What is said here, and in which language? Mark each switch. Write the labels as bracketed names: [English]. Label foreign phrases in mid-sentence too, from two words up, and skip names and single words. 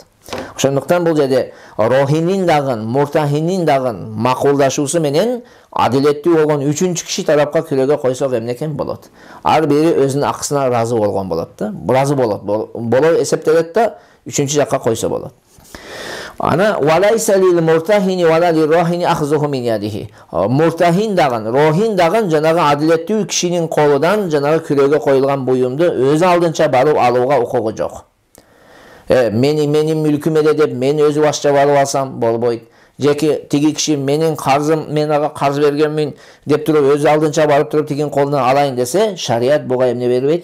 [Kyrgyz] Ошондуктан бул жерде рохинин дагы, муртахинин дагы макулдашуусу менен адилеттүү болгон үчүнчү киши тарапка күрөөгө койсок эмне экен болот. Ар бири өзүнүн акысына разы болгон болот да. Разы болот. Боло эсептелет да, үчүнчү жакка койсо болот. [Arabic] Ана وليس للمرتهن ولا للراهن أخذه من يده. [Kyrgyz] Муртахин дагы, рохин дагы жанагы адилеттүү кишинин колудан жанагы күрөөгө коюлган буюмду өз алдынча барып алууга укугу жок. Менин мүлкүм эле деп мен өзү башча барып алсам болбойт. Жеки тиги киши менин карзым, мен ага карз бергенмин деп туруп өз алдынча барып туруп тигин колунан алайын десе, шарият буга эмне бербейт?